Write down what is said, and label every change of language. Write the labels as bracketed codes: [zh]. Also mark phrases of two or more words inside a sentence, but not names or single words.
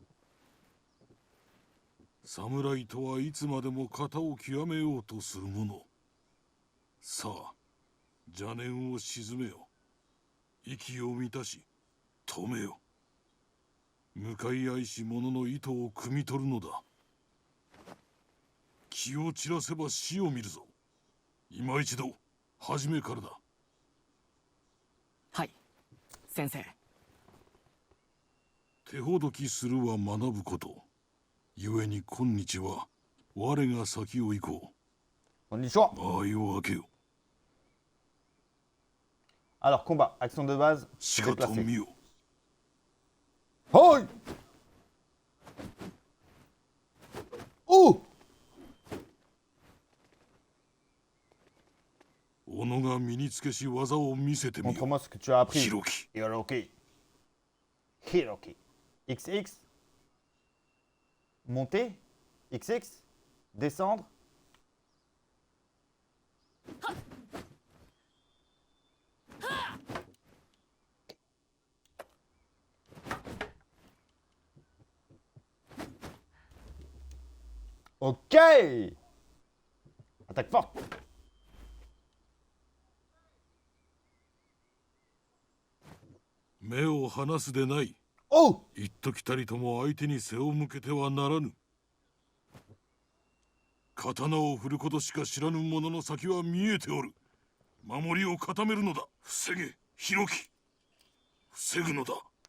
[ja] 侍とはいつまでも型を極めようとする者さあ邪念を鎮めよ息を満たし止めよ向かい合いし者の意図を汲み取るのだ気を散らせば死を見るぞ今一度初めからだはい先生手ほどきするは学ぶこと故に今日は我が先を行こ [fr] Bonjour. [ja] う間合いを開けよ [fr] Alors combat, action de base, [ja] し [fr] se [ja] かと [fr] déplacer. [ja] 見よ Hoi. Oh. 己が身につけし技を見せてみよ [fr] Montre-moi ce que tu as appris. [ja] 弘樹 [fr] Hiroki. Hiroki. XX. Monter. XX. Descendre. Ok. Attaque forte. [ja] 目を離すでない Oh. 一時たりとも相手に背を向けてはならぬ刀を振ることしか知らぬ者の先は見えておる守りを固めるのだ防げ弘樹防ぐのだ